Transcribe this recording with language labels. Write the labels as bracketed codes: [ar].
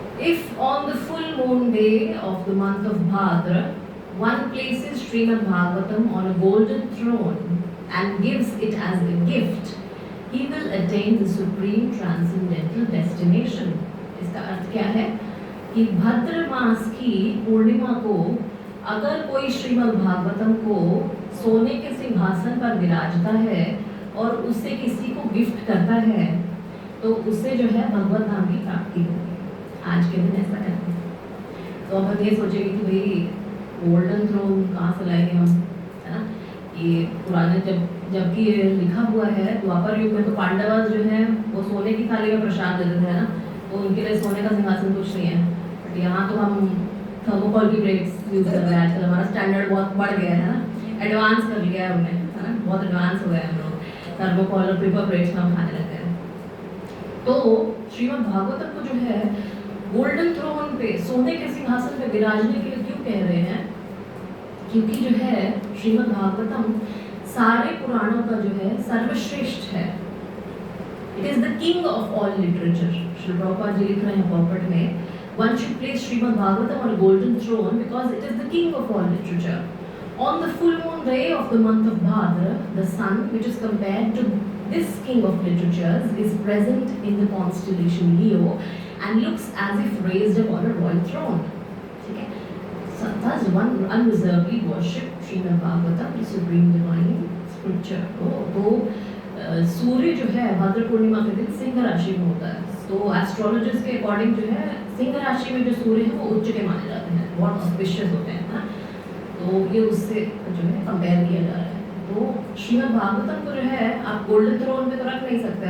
[en] If on the full moon day of the month of Bhadra, one places Srimad Bhagavatam on a golden throne and gives it as a gift, he will attain the supreme transcendental destination. [hi] इसका अर्थ क्या है कि भद्र मास की पूर्णिमा को अगर कोई श्रीमद् भागवतम को सोने के सिंहासन पर विराजता है और उसे किसी को गिफ्ट करता है तो उससे जो है भगवत धाम की प्राप्ति होगी। आज के दिन ऐसा करते हैं। तो अब ये सोचेंगे कि भाई गोल्डन थ्रोन कहाँ से लाएंगे हम, है ना। ये पुराने जबकि ये लिखा हुआ है द्वापर युग में तो पांडव जो है वो सोने की थाली में प्रसाद देते थे ना, तो उनके लिए सोने का सिंहासन कुछ नहीं है। बट यहाँ तो हम थर्मोकोल की प्लेट्स यूज़ कर रहे हैं। आजकल हमारा स्टैंडर्ड बहुत बढ़ गया है ना, एडवांस कर लिया है हमने, है ना, बहुत एडवांस हो गए हम लोग। थर्मोकोल और पेपर प्लेट्स में हम खाने लगते हैं। तो श्रीमद् भागवतम को जो है गोल्डन थ्रोन पे सोने के सिंहासन पे विराजने के लिए क्यों कह रहे हैं? क्योंकि जो है श्रीमद् भागवतम सारे पुराणों का जो है सर्वश्रेष्ठ है। [en] It is the king of all literature. [hi] Shri Prabhupada ji लिख रहे हैं पॉकेट में, [en] one should place Srimad Bhagavatam on a golden throne because it is the king of all literature. On the full moon day of the month of Bhadra, the sun, which is compared to this king of literatures, is present in the constellation Leo and looks as if raised upon a royal throne. Okay? So thus one unreservedly worship Srimad Bhagavatam, the supreme divine scripture. [hi] तो सूर्य जो है भाद्र पूर्णिमा के दिन सिंह राशि में होता है। तो एस्ट्रोलॉजर्स के अकॉर्डिंग जो है सिंह राशि में जो सूर्य है वो उच्च के माने जाते हैं, बहुत ऑस्पिशियस होते हैं ना। तो ये उससे जो है कंपेयर किया जा रहा है। तो श्रीमद् भागवतम को जो है आप गोल्डन थ्रोन पे तो रख नहीं सकते।